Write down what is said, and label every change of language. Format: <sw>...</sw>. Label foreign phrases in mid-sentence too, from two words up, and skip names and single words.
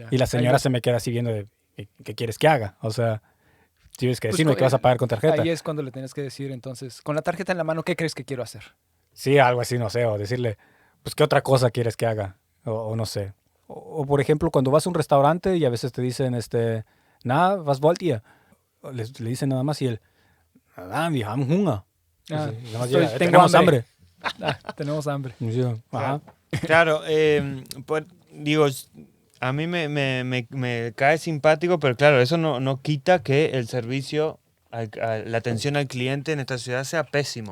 <es>Y la señora se me queda así viendo de, ¿qué quieres que haga? O sea, tienes que decirme que vas a pagar con tarjeta. Ahí es cuando le tienes que decir, entonces, con la tarjeta en la mano, ¿qué crees que quiero hacer? Sí, algo así, no sé, o decirle, pues, ¿qué otra cosa quieres que haga? O no sé. O, por ejemplo, cuando vas a un restaurante y a veces te dicen, nada,</es> <de>was wollt ihr?</de> <es>Le dicen nada más y él, nada,</es> <de>wir haben Hunger.</de> <es>Ah, Y nada más llega, tengo tenemos hambre. Tenemos hambre. Y yo, ajá. Claro, digo, a mí me cae simpático, pero claro, eso no quita que el servicio, la atención al cliente en esta ciudad sea pésimo.</es>